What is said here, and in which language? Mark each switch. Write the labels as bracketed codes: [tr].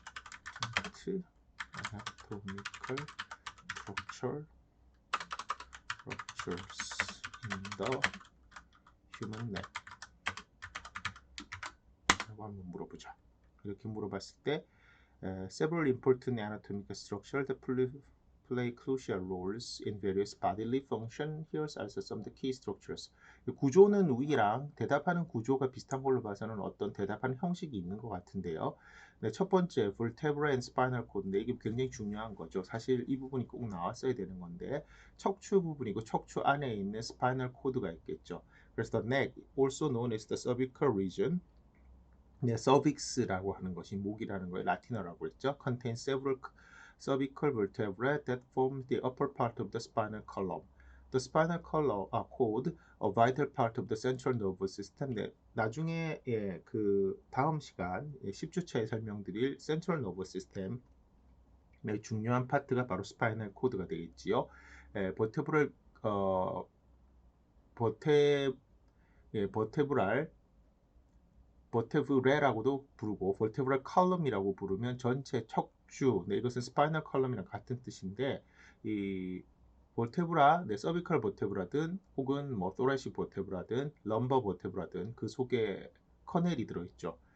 [en] anatomical structures in the human neck [ko] 라고 한번 물어보죠. 이렇게 물어봤을 때 [en] several important anatomical structures that play crucial roles in various bodily function. Here's also some of the key structures. [ko] 구조는 위랑 대답하는 구조가 비슷한 걸로 봐서는 어떤 대답하는 형식이 있는 것 같은데요. 네, 첫 번째 [en] vertebra and spinal cord. [ko] 네, 이게 굉장히 중요한 거죠. 사실 이 부분이 꼭 나왔어야 되는 건데 척추 부분이고 척추 안에 있는 spinal cord가 있겠죠. 그래서 [en] the neck, also known as the cervical region. [ko] 네, cervix라고 하는 것이 목이라는 거예요. 라틴어라고 했죠. [en] Contains several cervical vertebrae that form the upper part of the spinal column. The spinal cord, a vital part of the central nervous system. [ko] 네, 나중에 그 다음 시간 10주차에 설명드릴 [en] central nervous system [ko] 의 중요한 파트가 바로 스파이널 코드가 되겠지요. 버테브랄 버테브레라고도 부르고 버테브랄 컬럼이라고 부르면 전체 척추, 네, 이것은 스파이널 컬럼이랑 같은 뜻인데 이 버테브라, 네, 서비컬 버테브라든 혹은 뭐 토라식 버테브라든 럼버 버테브라든 그 속에 커넬이 들어있죠.